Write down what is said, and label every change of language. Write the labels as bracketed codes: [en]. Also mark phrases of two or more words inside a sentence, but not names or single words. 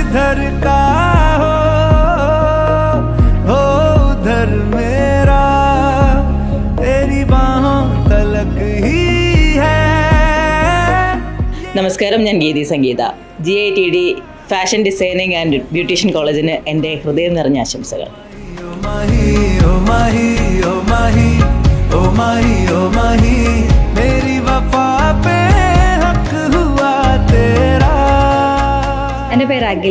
[hi] जिधर का हो उधर मेरा तेरी बाहों तलक ही है. [ml] നമസ്കാരം, ഞാൻ ഗീതി സംഗീത. GITD ഫാഷൻ ഡിസൈനിങ് ആൻഡ് ബ്യൂട്ടീഷ്യൻ കോളേജിന് എൻ്റെ ഹൃദയം നിറഞ്ഞ ആശംസകൾ. എൻ്റെ പേര് അഖില.